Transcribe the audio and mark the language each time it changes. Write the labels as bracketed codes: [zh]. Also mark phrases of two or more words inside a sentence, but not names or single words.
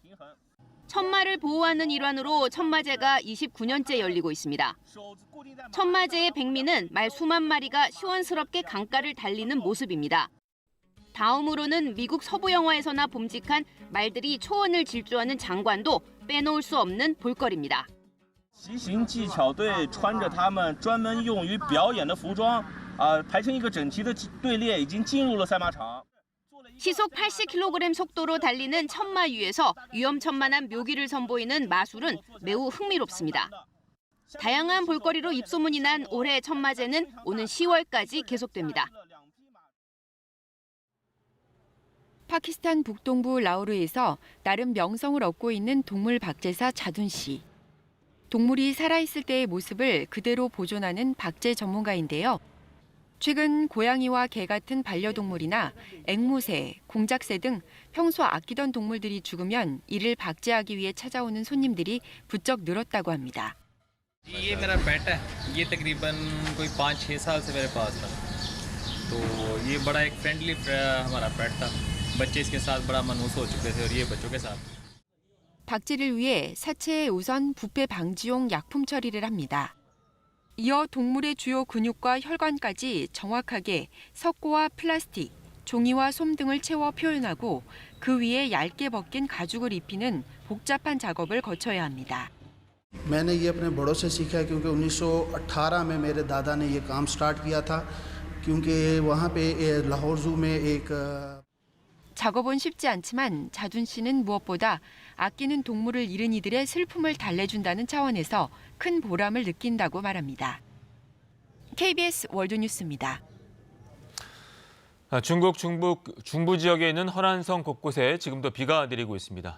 [ko] 천마를 보호하는 일환으로 천마제가 29년째 열리고 있습니다. 천마제의 백미는 말 수만 마리가 시원스럽게 강가를 달리는 모습입니다. 다음으로는 미국 서부 영화에서나 봄직한 말들이 초원을 질주하는 장관도 빼놓을 수 없는 볼거리입니다. [zh] 骑行技巧队穿着他们专门用于表演的服装，排成一个整齐的队列，已经进入了赛马场。 [ko] 시속 80kg 속도로 달리는 천마 위에서 위험천만한 묘기를 선보이는 마술은 매우 흥미롭습니다. 다양한 볼거리로 입소문이 난 올해 천마제는 오는 10월까지 계속됩니다. 파키스탄 북동부 라오르에서 나름 명성을 얻고 있는 동물 박제사 자둔 씨. 동물이 살아있을 때의 모습을 그대로 보존하는 박제 전문가인데요. 최근 고양이와 개 같은 반려동물이나 앵무새, 공작새 등 평소 아끼던 동물들이 죽으면 이를 박제하기 위해 찾아오는 손님들이 부쩍 늘었다고 합니다. [hi] ये मेरा पेट है ये तकरीबन कोई 5-6 साल से मेरे पास था तो ये बड़ा एक फ्रेंडली हमारा पेट था बच्चे इसके साथ बड़ा मनहूस हो चुके थे और ये बच्चों के साथ [ko] 박제를 위해 사체에 우선 부패 방지용 약품 처리를 합니다. 이어 동물의 주요 근육과 혈관까지 정확하게 석고와 플라스틱, 종이와 솜 등을 채워 표현하고 그 위에 얇게 벗긴 가죽을 입히는 복잡한 작업을 거쳐야 합니다. [hi] मैंने ये अपने बड़ों से सीखा क्योंकि 1918 में मेरे दादा ने ये काम स्टार्ट किया था क्योंकि वहाँ पे लाहौर ज़ू में एक [ko] 작업은 쉽지 않지만 자둔 씨는 무엇보다 아끼는 동물을 잃은 이들의 슬픔을 달래준다는 차원에서 큰 보람을 느낀다고 말합니다. KBS 월드뉴스입니다. 중국 중부 지역에 있는 허난성 곳곳에 지금도 비가 내리고 있습니다.